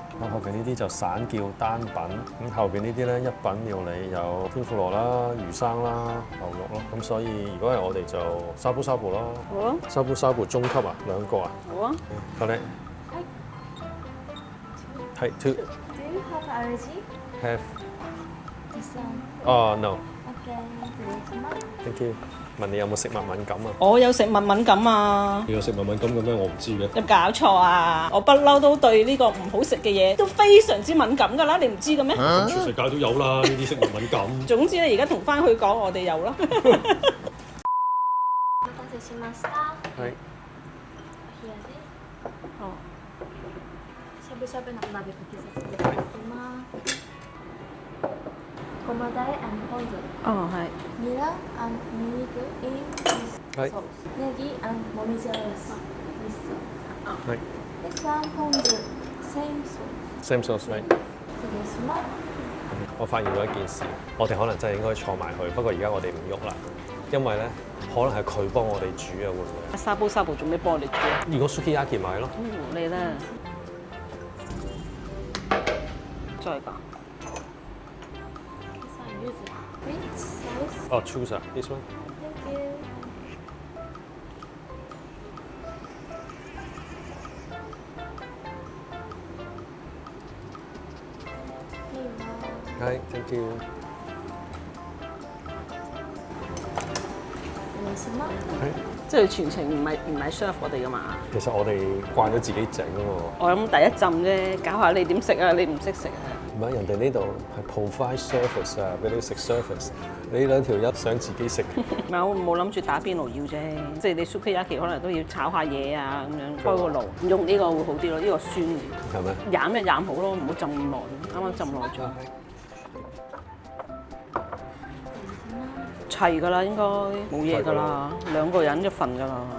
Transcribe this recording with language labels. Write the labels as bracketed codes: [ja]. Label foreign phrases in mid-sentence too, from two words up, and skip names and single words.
[yue] 咁後邊呢啲就散叫單品。咁後邊呢啲咧一品料理有天婦羅啦、魚生啦、牛肉咯。咁所以如果係我哋就沙煲咯。好啊。沙煲中級啊，2個啊。好啊。好咧。係 two。 [en] Do you have allergy? Have. This one. Oh no. Okay. Thank you. [yue] 問你有冇食物敏感啊？我有食物敏感啊！你有食物敏感嘅咩？我唔知嘅。有搞錯啊！我不嬲都對呢個唔好食嘅嘢都非常之敏感㗎啦，你唔知嘅咩？全世界都有啦，呢啲食物敏感。總之你而家同翻佢講，我哋有啦。係。哦。 [ja] しゃぶしゃぶの鍋かけさせていただきます。ごまだれポン酢。 [yue] 哦，係。 [ja] ニラニンニク [en] in this sauce。 [ja] ネギもみじおろし。 [yue] 係。 [en] This one ポン酢 same sauce。 Same sauce, right？ [ja] 失礼します。 [yue] 我發現咗一件事，我哋可能真係應該坐埋去，不過而家我哋唔喐啦，因為咧可能係佢幫我哋煮啊，會唔會？沙煲做咩幫我哋煮啊？如果 sukiyaki 買咯。你啦。再講。 [en] Which sauce? Oh, choose this one. Thank you. 係 ，thank you。 [yue] 即係全程唔係 serve 我哋噶嘛？其實我哋慣咗自己整喎。我諗第一浸啫，搞下你點食啊？你唔識食啊？唔係，人哋呢度係 [en] provide service [yue] 啊，俾你食 service。你兩條友想自己食。唔係，我冇諗住打邊爐要啫，即係你 sukiyaki 可能都要炒下嘢啊咁樣，開個爐用呢個會好啲咯，呢個酸嘅。係咪？飲一飲好咯，唔好浸咁耐，啱啱浸耐咗。齊㗎啦，應該冇嘢㗎啦，2個人一份㗎啦。